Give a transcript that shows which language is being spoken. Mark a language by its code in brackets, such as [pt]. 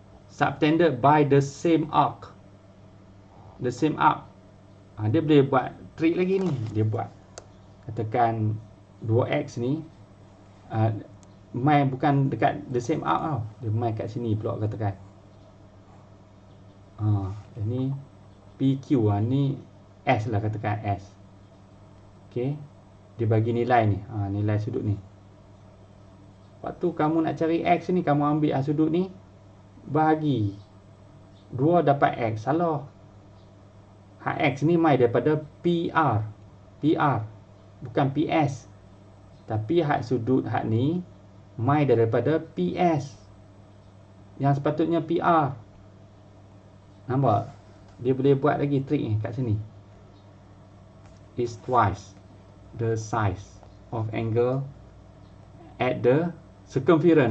[en] Subtended by the same arc. The same arc. [ms] Dia boleh buat trik lagi ni. Dia buat. Katakan 2x ni. Main bukan dekat [en] the same arc [ms] tau. Dia main kat sini pula katakan. Ini PQ ni S lah katakan S. Okay. Dia bagi nilai ni. Nilai sudut ni. Waktu kamu nak cari X ni, kamu ambil sudut ni, bahagi 2 dapat X. Salah. Hak X ni mai daripada PR. Bukan PS. Tapi hak sudut hak ni mai daripada PS. Yang sepatutnya PR. Nampak? Dia boleh buat lagi trik ni kat sini. [en] Is twice the size of angle at the circumference.